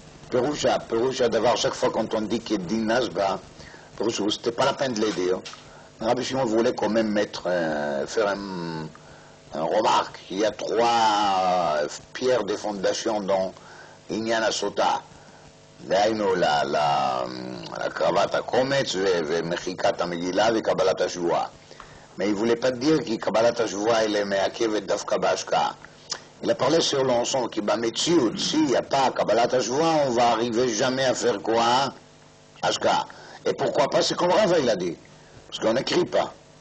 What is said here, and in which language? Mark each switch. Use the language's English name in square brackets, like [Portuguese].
[French] Perusha d'avoir, chaque fois quand on dit qu'il dit Nasba, Perusha, c'était pas la peine de le dire. Rabbi Shimon voulait quand même faire un remarque. Il y a 3 pierres de fondation dans Inyan Sota. [Hebrew] דהיינו להקרבת הקומץ ומחיקת המגילה וקבלת השבועה. [French] Mais il ne voulait pas dire que קבלת השבועה elle est מעכבת דווקא בהשקעה. Il a parlé sur l'ensemble qui במציאות, s'il n'y a pas קבלת השבועה, on va arriver jamais à faire quoi? השקעה. Et pourquoi pas? C'est comme Rava il a dit. Parce qu'on n'écrit pas.